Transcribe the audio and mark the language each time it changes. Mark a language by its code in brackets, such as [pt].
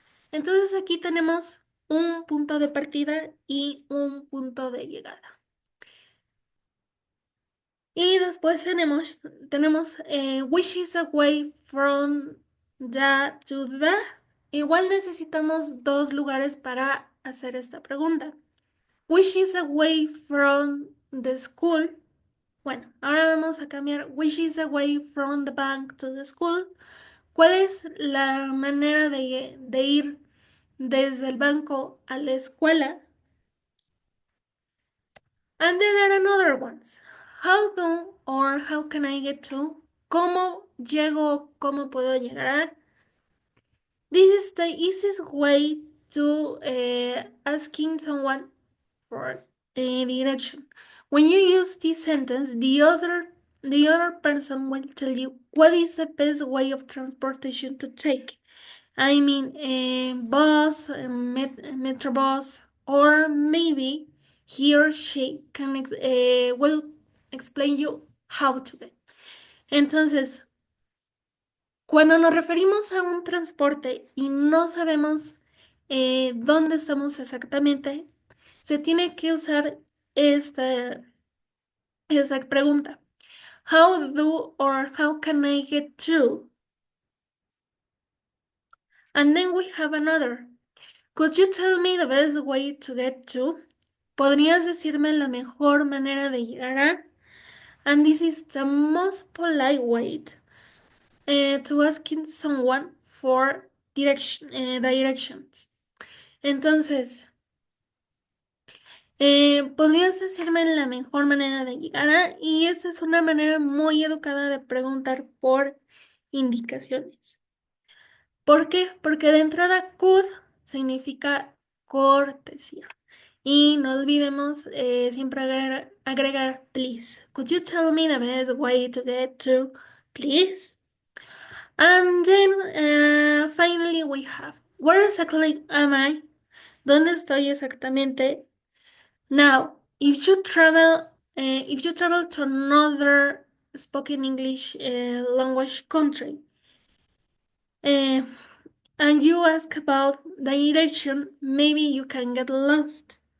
[es] Entonces aquí tenemos un punto de partida y un punto de llegada. Y después tenemos [en] which is away from the to the. [es] Igual necesitamos dos lugares para hacer esta pregunta. [en] Which is away from the school. [es] Bueno, ahora vamos a cambiar [en] which is away from the bank to the school. [es] ¿Cuál es la manera de ir desde el banco a la escuela? [en] And there are another ones. How do or how can I get to? [es] ¿Cómo llego? ¿Cómo puedo llegar? [en] This is the easiest way to asking someone for a direction. When you use this sentence, the other person will tell you what is the best way of transportation to take. I mean, a bus, a metro bus, or maybe he or she will explain you how to get. [es] Entonces, cuando nos referimos a un transporte y no sabemos dónde estamos exactamente, se tiene que usar esta pregunta. [en] How do or how can I get to? And then we have another. Could you tell me the best way to get to? [es] ¿Podrías decirme la mejor manera de llegar a? [en] And this is the most polite way to asking someone for directions. [es] Entonces, ¿podrías decirme la mejor manera de llegar a? Y esa es una manera muy educada de preguntar por indicaciones. ¿Por qué? Porque de entrada could significa cortesía. Y no olvidemos siempre agregar please. [en] Could you tell me the best way to get to, please? And then finally we have where exactly am I? [es] ¿Dónde estoy exactamente? [en] Now, if you travel to another spoken English language country, uh, and you ask about the direction, maybe you can get lost.